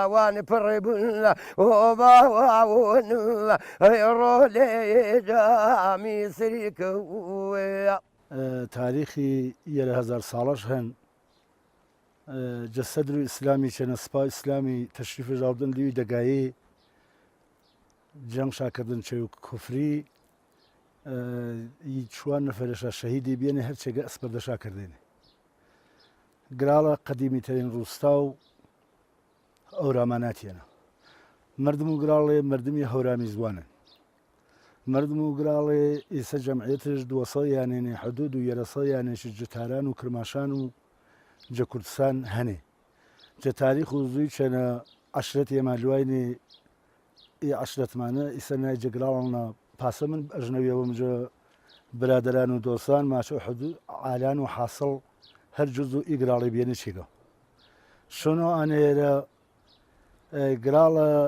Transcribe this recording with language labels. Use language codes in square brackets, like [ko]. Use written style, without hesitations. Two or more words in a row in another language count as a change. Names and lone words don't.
[hac] تاریخی 1000 ساڵەش هەن جەسەدر و ئیسلامی چەنە سپا ئیسلامی تەشریفی ژاودن لیوی دەگایی جەنگ شاکردن چێ و کوفری چوان نەفەرەشە شەهیدی بێنێ هەرچێگە ئەسپەردەشا کردێنێ گراڵە قەدیمیترین ڕووستا و ئەوراماناتیانە مردم و گراڵێ مردمی هەورامی زوانن مردم و گراڵێ ئێستا جەمعیەتش 200 یانێنێ حدود و یەرەسە یانێشی جەتاران و کرماشان و جە کوردستان هەنێ جە تاریخ و زووی چەنە عەشرەت ئێمالوایێنێ عەشرەتمانە ئیسە نای جەگراڵەنە پاسە من ئەژنەویەوەمجە برادران و دۆستان ماچە حدود ئالان و حاصڵ هەر جوز و ئیگراڵی بێنە چێگە شنۆ ئەنێرە گراڵە